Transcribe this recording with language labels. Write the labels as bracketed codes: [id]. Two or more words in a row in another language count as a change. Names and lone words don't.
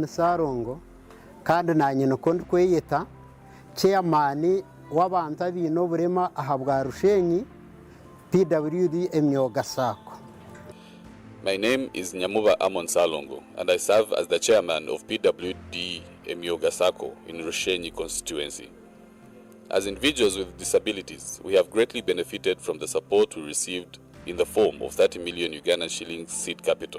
[nyn] Sarongo kandi nanye nuko kweyeta chairman w'abantu abino burema ahabwa Rushenyi PWD Emyuga Sacco. [en] My name is Nyamuba Amon Salongo, and I serve as the chairman of PWD Emyuga Sacco in Rushenyi constituency. As individuals with disabilities, we have greatly benefited from the support we received in the form of 30 million Ugandan shillings seed capital.